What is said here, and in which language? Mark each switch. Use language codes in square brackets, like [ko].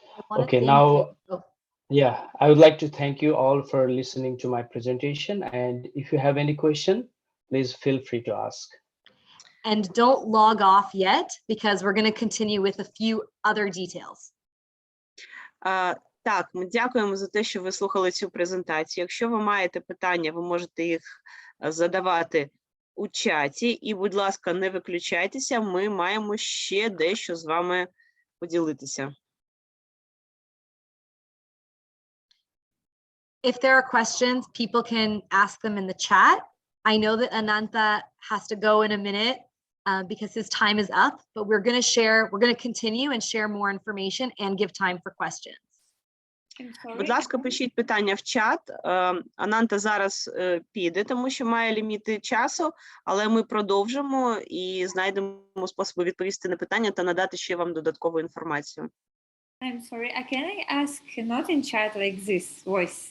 [en] Okay, now, yeah, I would like to thank you all for listening to my presentation. And if you have any question, please feel free to ask. And don't log off yet because we're going to continue with a few other details. [uk] Так, ми дякуємо за те, що ви слухали цю презентацію. Якщо ви маєте питання, ви можете їх задавати у чаті. І, будь ласка, не виключайтеся, ми маємо ще дещо з вами поділитися. [en] If there are questions, people can ask them in the chat. I know that Ananta has to go in a minute because his time is up, but we're going to continue and share more information and give time for questions. [uk] Будь ласка, пишіть питання в чат. Ананта зараз піде, тому що має ліміти часу, але ми продовжимо і знайдемо способи відповісти на питання та надати ще вам додаткову інформацію. [en] I'm sorry, can I ask not in chat like this voice?